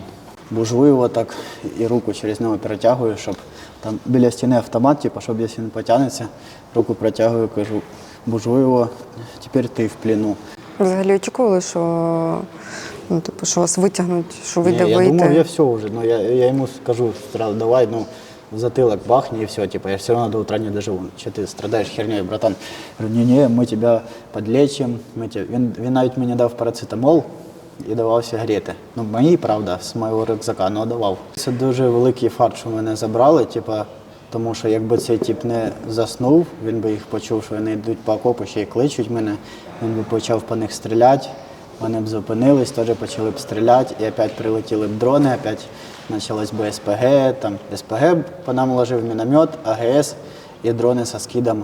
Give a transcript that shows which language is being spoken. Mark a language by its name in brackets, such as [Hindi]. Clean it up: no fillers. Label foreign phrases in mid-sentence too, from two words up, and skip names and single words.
[Ukrainian] Бужу його так і руку через нього перетягую, щоб там біля стіни автомат, типу, щоб якщо він потягнеться, руку протягую, кажу, бужу його, тепер ти в плену. Взагалі очікували, що, ну, типу, що вас витягнуть, що ви Я вийти? думав, я все вже, ну, я йому скажу, давай, ну, [Russian] в затылок бахни и все, типа, я все равно до утра не доживу. [Ukrainian] Че ти страдаєш хернею, братан? Говорю, ні, ми тебе подлечимо. Він навіть мені дав парацетамол і давав сигарети. Ну, мої, правда, з моєго рюкзака, але давав. Це дуже великий факт, що мене забрали, типа, тому що якби цей тип не заснув, він би їх почув, що вони йдуть по окопу, ще й кличуть мене, він би почав по них стріляти, вони б зупинились, теж почали б стріляти, і опять прилетіли б дрони, опять почалось бы СПГ, там СПГ по нам ложив міномет, АГС і дрони со скидом.